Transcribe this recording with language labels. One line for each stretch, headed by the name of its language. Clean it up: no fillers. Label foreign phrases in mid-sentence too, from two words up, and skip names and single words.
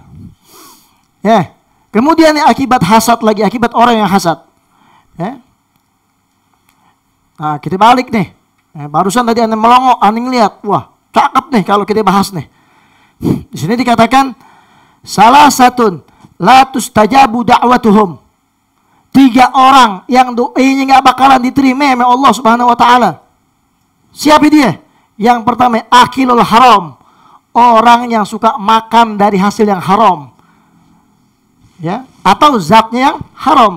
Indonesian: Ya. Kemudian nih akibat hasad lagi. Akibat orang yang hasad. Ya. Nah kita balik nih. Barusan tadi ane melongo, ane ngeliat. Wah cakep nih kalau kita bahas nih. Di sini dikatakan salah satun
Arabic: لا تستجاب دعوتهم.
Indonesian: 3 orang yang doanya nggak bakalan diterima oleh Allah
Arabic: سبحانه وتعالى.
Indonesian: Siapa dia? Yang pertama
Arabic: آكل الحرام.
Indonesian: Orang yang suka makan dari hasil yang haram. Ya, atau zatnya yang haram.